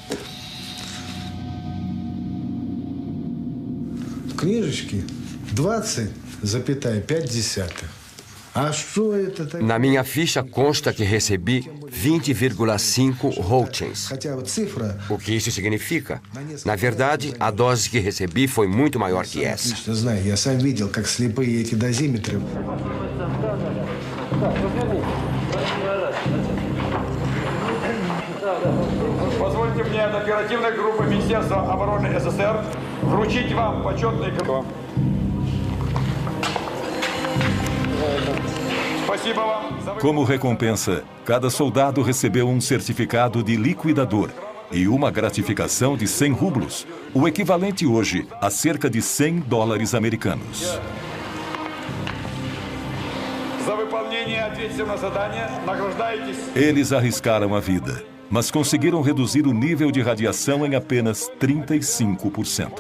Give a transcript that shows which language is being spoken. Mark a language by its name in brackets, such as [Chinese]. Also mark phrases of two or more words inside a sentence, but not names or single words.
[Russian] Книжечки 20,5. [Portuguese] Na minha ficha consta que recebi 20,5 Roentgens. O que isso significa? Na verdade, a dose que recebi foi muito maior que essa. [Russian] Позвольте мне от оперативной группы Министерства обороны СССР вручить вам почетный [Portuguese] Como recompensa, cada soldado recebeu um certificado de liquidador e uma gratificação de 100 rublos, o equivalente hoje a cerca de 100 dólares americanos. Eles arriscaram a vida, mas conseguiram reduzir o nível de radiação em apenas 35%.